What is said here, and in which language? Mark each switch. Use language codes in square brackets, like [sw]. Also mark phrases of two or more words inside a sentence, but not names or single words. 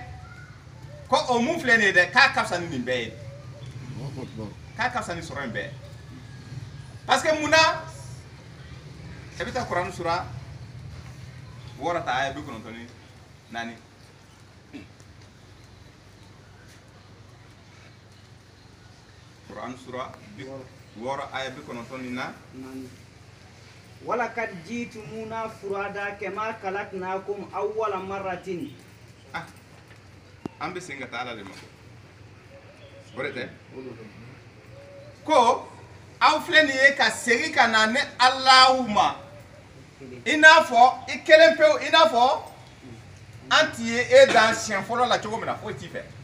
[bm] ko o mun filɛ nin ye dɛ k'a ka fisa ni nin bɛɛ ye k'a ka fisa ni sɔrɔ in bɛɛ parce que mun na e bɛ taa kuranɛ sura 6 ta aya 94 kuranɛ sura 6 aya 94 [ar] ولقد جئتمونا فرادى كما خلقناكم أول مرة [bm] an bɛ segin ka taa ala de ma o de tɛ ko aw filɛ nin ye ka segin ka na ne Alahu ma i n'a fɔ i kelen pewu i n'a fɔ an t'i ye e dan siɲɛ fɔlɔ la cogo min na foyi t'i fɛ